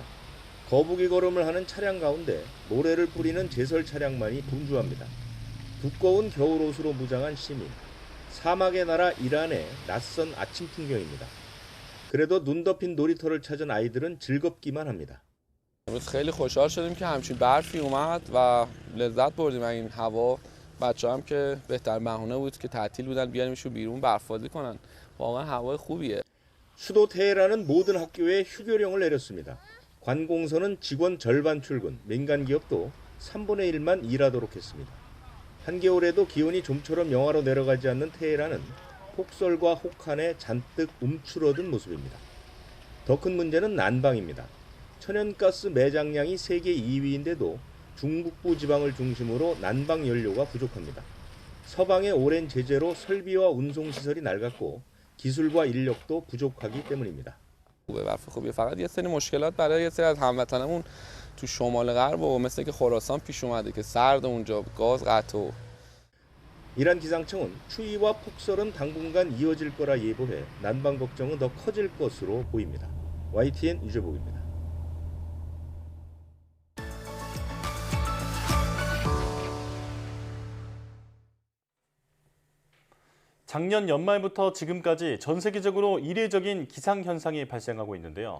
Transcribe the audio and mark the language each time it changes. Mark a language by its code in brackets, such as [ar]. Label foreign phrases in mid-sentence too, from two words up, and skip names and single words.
[ko] 거북이 걸음을 하는 차량 가운데 모래를 뿌리는 제설 차량만이 분주합니다. 두꺼운 겨울옷으로 무장한 시민. 사막의 나라 이란의 낯선 아침 풍경입니다. 그래도 눈 덮인 놀이터를 찾은 아이들은 즐겁기만 합니다. [fa] امروز خیلی خوشحال شدیم که همچین برفی اومد و لذت بردیم از این هوا. بچه‌ها هم که بهتر بهونه بود که تعطیل بودن بیاریمشون بیرون برف‌بازی کنن. واقعا هوای خوبیه. [ko] 수도 테헤란은 모든 학교에 휴교령을 내렸습니다. 관공서는 직원 절반 출근, 민간 기업도 3분의 1만 일하도록 했습니다. 한겨울에도 기온이 좀처럼 영하로 내려가지 않는 테헤란은 폭설과 혹한에 잔뜩 움츠러든 모습입니다. 더 큰 문제는 난방입니다. 천연가스 매장량이 세계 2위인데도 중북부 지방을 중심으로 난방 연료가 부족합니다. 서방의 오랜 제재로 설비와 운송시설이 낡았고 기술과 인력도 부족하기 때문입니다. [fa] خوبه برف خوبیه فقط یه سری مشکلات برای یه سری از هموطنمون تو شمال غرب و مثل که خراسان پیش اومده که سرد اونجا گاز قطع و [ko] 이란 기상청은 추위와 폭설은 당분간 이어질 거라 예보해 난방 걱정은 더 커질 것으로 보입니다. YTN 유재복입니다. 작년 연말부터 지금까지 전 세계적으로 이례적인 기상현상이 발생하고 있는데요.